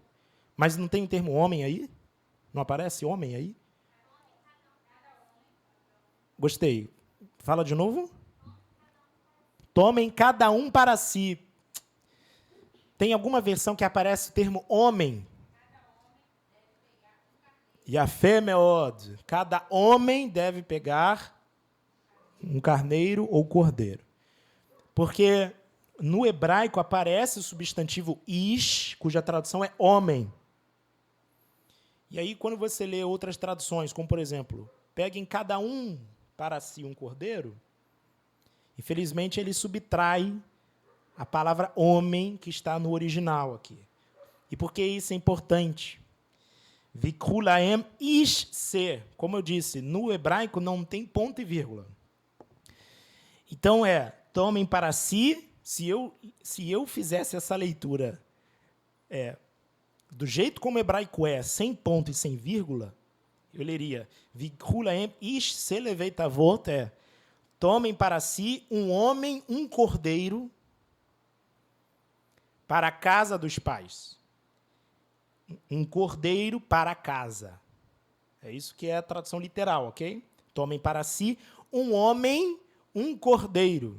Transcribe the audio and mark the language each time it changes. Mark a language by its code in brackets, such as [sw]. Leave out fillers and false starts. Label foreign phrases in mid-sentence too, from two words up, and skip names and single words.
[pt] Mas não tem o termo homem aí? Não aparece homem aí? Gostei. Fala de novo. Tomem cada um para si. Tem alguma versão que aparece o termo homem? [he] יפה מאוד. [pt] Cada homem deve pegar um carneiro ou cordeiro. Porque no hebraico aparece o substantivo ish, cuja tradução é homem. E aí, quando você lê outras traduções, como, por exemplo, peguem cada um para si um cordeiro, infelizmente, ele subtrai a palavra homem que está no original aqui. E por que isso é importante? [he] ויקחו להם איש שה. [pt] Como eu disse, no hebraico não tem ponto e vírgula. Então, tomem para si, se eu fizesse essa leitura do jeito como o hebraico sem ponto e sem vírgula, eu leria, [he] ויקחו להם איש שה לבית אבות, [pt] tomem para si um homem, um cordeiro, para a casa dos pais. Um cordeiro para a casa. É isso que é a tradução literal, ok? Tomem para si um homem, um cordeiro.